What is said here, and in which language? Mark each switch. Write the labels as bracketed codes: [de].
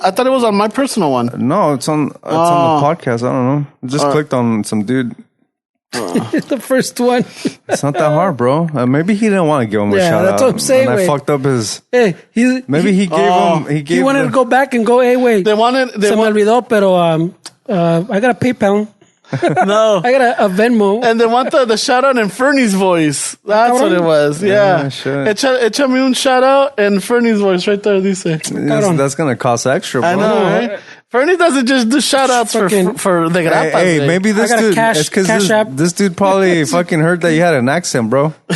[en] I thought it was on my personal one. No, it's on the podcast. I don't know. Just clicked on some dude. The first one. It's not that hard, bro. Maybe he didn't want to give him a shout out. Yeah, that's what I'm saying. And I fucked up his. Hey, he wanted to go back and go. Hey, wait. [es] Se me [en] olvidó, pero I got a PayPal. No, I got a Venmo. And they want the shout out in Fernie's voice. That's what it was. Yeah. Échame un shout out in Fernie's voice right there. Dice. That's gonna cost extra, bro. I know, right? Fernie doesn't just do shout outs for the grapas. Hey, maybe this dude. It's because this dude probably fucking heard that you had an accent, bro.